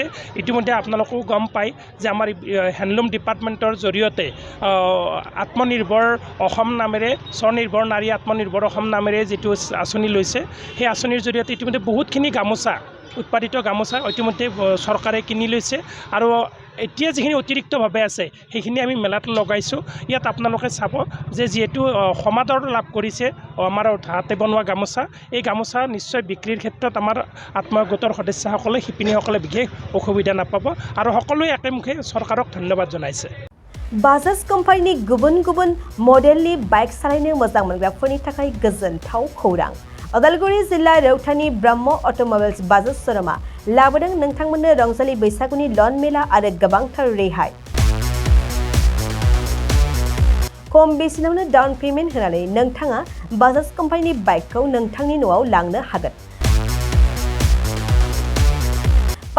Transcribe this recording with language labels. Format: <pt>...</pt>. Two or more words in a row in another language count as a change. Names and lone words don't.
<as>ইতিমধ্যে আপোনালোকেও গম পায় যে আমাৰ</as> <en>handloom departmentৰ</en> <as>জৰিয়তে আত্মনিৰ্ভৰ অসম নামেৰে স্বনিৰ্ভৰ নাৰী আত্মনিৰ্ভৰ অসম নামেৰে যিটো আঁচনি লৈছে সেই আঁচনিৰ জৰিয়তে ইতিমধ্যে বহুতখিনি গামোচা উৎপাদিত গামোচা ইতিমধ্যে চৰকাৰে কিনি লৈছে আৰু এতিয়া যিখিনি অতিৰিক্তভাৱে আছে সেইখিনি আমি মেলাত লগাইছোঁ। ইয়াত আপোনালোকে চাব যে যিহেতু সমাদৰ লাভ কৰিছে আমাৰ হাতে বনোৱা গামোচা এই গামোচা নিশ্চয় বিক্ৰীৰ ক্ষেত্ৰত আমাৰ আত্মসহায়ক গোটৰ সদস্যসকলে শিপিনীসকলে বিশেষ অসুবিধা নাপাব আৰু সকলোৱে একেমুখে চৰকাৰক ধন্যবাদ জনাইছে।</as> <brx>बाजाज कम्पानिनि गुबुन मडेलनि बाइक सालायनो मोजां मोनग्राफोरनि थाखाय गोजोनथाव खौरां। उदालगुरि जिल्ला रौतानि ब्रह्म अट'मबाइल्स बाजाज श'रुमा लाबोदों नोंथांमोननो रंजालि बैसागुनि लन मेला आरो गोबांथार रेहाय। खम बेसेनावनो</brx> <en>down payment</en> <brx>होनानै नोंथाङा बाजाज कम्पानिनि बाइकखौ नोंथांनि न'आव लांनो हागोन।</brx>